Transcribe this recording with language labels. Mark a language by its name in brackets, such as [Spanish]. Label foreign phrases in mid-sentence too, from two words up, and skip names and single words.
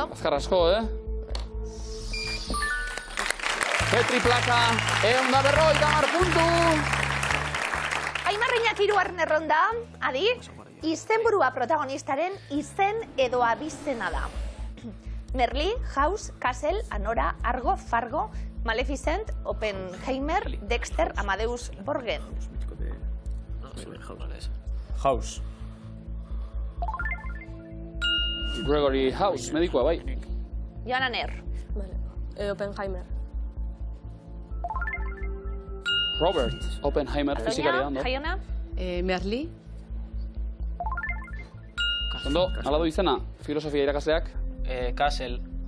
[Basque] Azkar asko, Petri plaka, 150 puntu! Aimar Iñaki hirugarren erronda, adi, izenburua protagonistaren izen edo abizena da. Merli, House, Castle, Anora, Argo, Fargo, Maleficent, Oppenheimer, Dexter, Amadeus, Borgen. House. Gregory House, medikoa bai. Joan Aner. Vale. Oppenheimer. Robert Oppenheimer, fizikaria, ondo. Jaiona. Merli. Ondo, ala du izena, filosofia irakasleak. Kassel.